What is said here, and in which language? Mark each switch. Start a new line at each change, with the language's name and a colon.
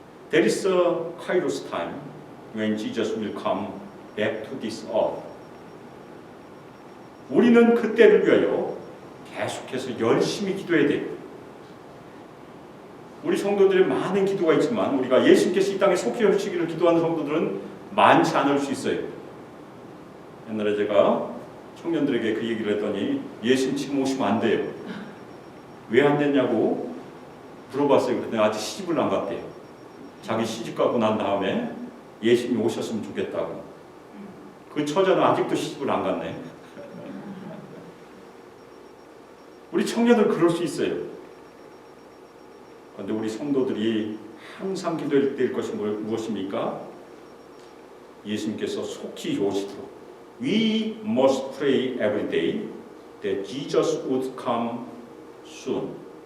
English: There is a kairos time when Jesus will come back to this earth.
Korean: 우리는 그때를 위하여 계속해서 열심히 기도해야 돼요. 우리 성도들의 많은 기도가 있지만 우리가 예수님께서 이 땅에 속히 오시기를 기도하는 성도들은 많지 않을 수 있어요. 옛날에 제가 청년들에게 그 얘기를 했더니 예수님 지금 오시면 안 돼요. 왜 안 됐냐고 물어봤어요. 그랬더니 아직 시집을 안 갔대요. 자기 시집 가고 난 다음에 예수님이 오셨으면 좋겠다고. 그 처자는 아직도 시집을 안 갔네. 우리 청년들 그럴 수 있어요. 그런데 우리 성도들이 항상 기도할 때일 것이 무엇입니까? 예수님께서 속히 오시도록
English: We must pray every day that Jesus would come soon.